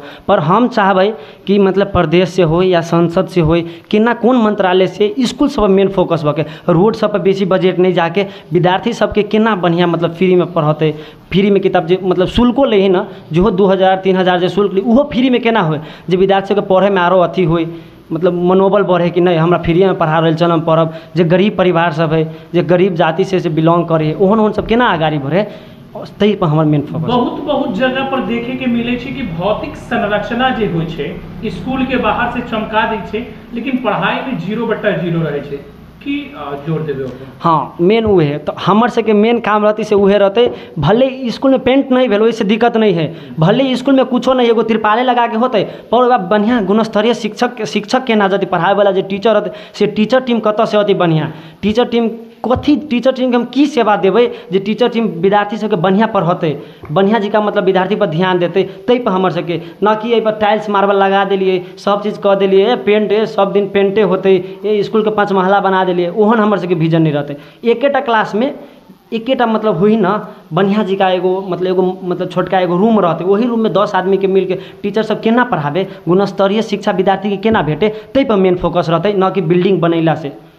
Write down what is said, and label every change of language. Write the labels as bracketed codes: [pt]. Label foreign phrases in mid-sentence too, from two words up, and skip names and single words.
[mai] पर हम चाहबै कि मतलब प्रदेश से हो या संसद से हो केना कोन मंत्रालय से स्कूल सब [en] main focus [mai] भके रोड सब पर बेसी बजट नहीं जाके विद्यार्थी सबके केना बढ़िया मतलब फ्री में पढ़ते, फ्री में किताब जे मतलब शुल्को ले ही ना जो 2000-3000 जो शुल्क ली उहो फ्री में केना हो जे विद्यार्थी के पढ़े में आरो अथी हो मतलब मनोबल बढ़े कि नहीं हमरा फ्री में पढ़ा रहे चल हम पढ़ब। जे गरीब परिवार सब है जे गरीब जाति से बिलोंग करे ओहन ओहन सब केना आगाड़ी बढ़े तै पर हमर [en] main focus. [mai] बहुत जगह पर देखे के मिले छे कि भौतिक संरचना जे होय छे स्कूल के बाहर से चमका दै छे लेकिन पढ़ाई में 0/0 रहे छे। की जोर देवे ओपर? हाँ, मेन उहे है। तो हमर से के मेन काम रहती से उहे रहते। भले स्कूल में पेंट नहीं भेल ओइसे दिक्कत नहीं है, भले स्कूल में कुछो नहीं एगो तिरपाले लगा के होते पर बढ़िया गुणस्तरीय शिक्षक के ना जति पढ़ावे वाला जे टीचर रहते से [en] teacher team [mai] कतऽ से होती बढ़िया [en] teacher team [mai] कथी [en] teacher team [mai] के हम की सेवा देबै जे [en] teacher team [mai] विद्यार्थी सबके बढ़िया पढ़ते बढ़िया जी का मतलब विद्यार्थी पर ध्यान देते तै पर हमर सबके न कि एहि पर [en] tiles marble [mai] लगा देलिए सब चीज़ कह देलिए पेंट सब दिन पेंटे होते स्कूल के 5 महला बना देलिए ओहन हमर सबके विजन नहीं रहते। एकेटा क्लास में एकेटा मतलब हुई ना बढ़िया जी का एगो मतलब छोटका एगो रूम रहते वही रूम में 10 आदमी के मिल के टीचर सब केना पढ़ाबे गुणस्तरीय शिक्षा विद्यार्थी के केना भेटे तै पर [en] main focus [mai] रहते न कि बिल्डिंग बनैला से।